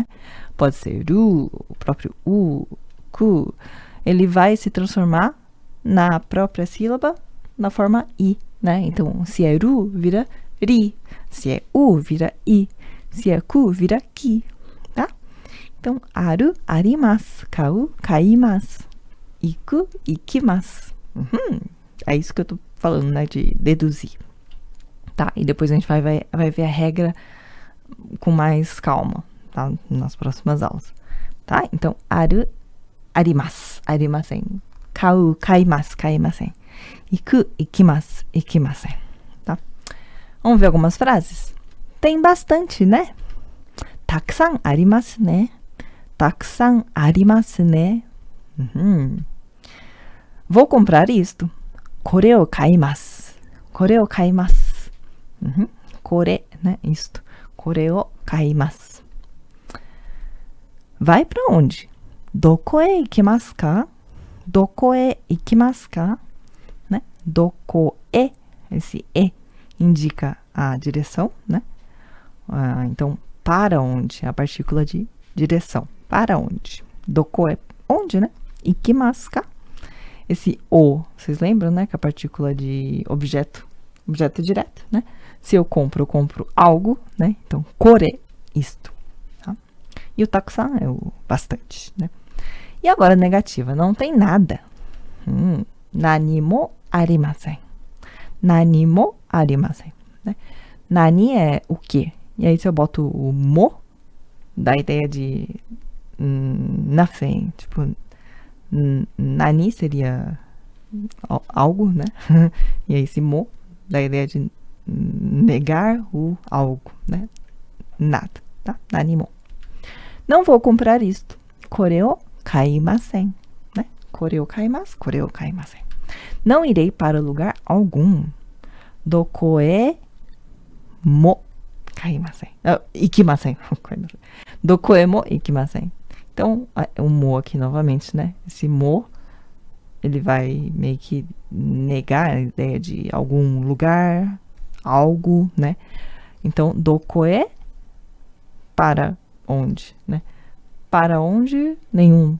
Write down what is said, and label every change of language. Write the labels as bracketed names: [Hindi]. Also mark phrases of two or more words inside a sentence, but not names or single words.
[Portuguese] Pode ser ru, o próprio u, ku. Ele vai se transformar na própria sílaba na forma i, né? Então, se é ru, vira ri. Se é u, vira i. Se é ku, vira ki, tá? Então, [Japanese] ある、あります、買う、買います、行く、行きます. [Portuguese] É isso que eu tô falando, né? De deduzir. Tá? E depois a gente vai ver a regra com mais calma, tá? Nas próximas aulas. Tá? Então, [Japanese] ある、あります、ありません. 買う、買います、買いません。行く、行きます、行きません. [Portuguese] Tá? Vamos ver algumas frases? Tem bastante, né? [Japanese] たくさんあります, né? たくさんありますね. [Portuguese] Vou comprar isto. [Japanese] これを買います. これを買います. Kore, [Portuguese] né? Isto. [Japanese] これを買います. [Portuguese] Vai para onde? [Japanese] どこへ行きますか? どこへ行きますか? [Portuguese] Né? [Japanese] どこへ, [Portuguese] esse e indica a direção, né? Então, para onde? A partícula de direção. Para onde? Doko é onde, né? [Japanese] 行きますか? [Portuguese] Esse o, vocês lembram, né? Que a partícula de objeto direto, né? Se eu compro algo, né? Então, kore, isto. Tá? E o takusan é o bastante, né? E agora, negativa, não tem nada. [Japanese] 何もありません。何もありません. [Portuguese] Né? Nani é o quê? E aí, se eu boto o mo, dá a ideia de nothing. Tipo, nani seria algo, né? E aí, esse mo dá a ideia de negar o algo, né? Nada, tá? [Japanese] 何も. [Portuguese] Não vou comprar isto. [Japanese] これを買いません. Né? これを買います、これを買いません. [Portuguese] Não irei para lugar algum. [Japanese] どこへも買いません. Ikimasen. どこへも行きません. [Portuguese] Então, o mo aqui novamente, né? Esse mo, ele vai meio que negar a ideia de algum lugar, algo, né? Então, [Japanese] どこへ [Portuguese] para onde, né? Para onde nenhum.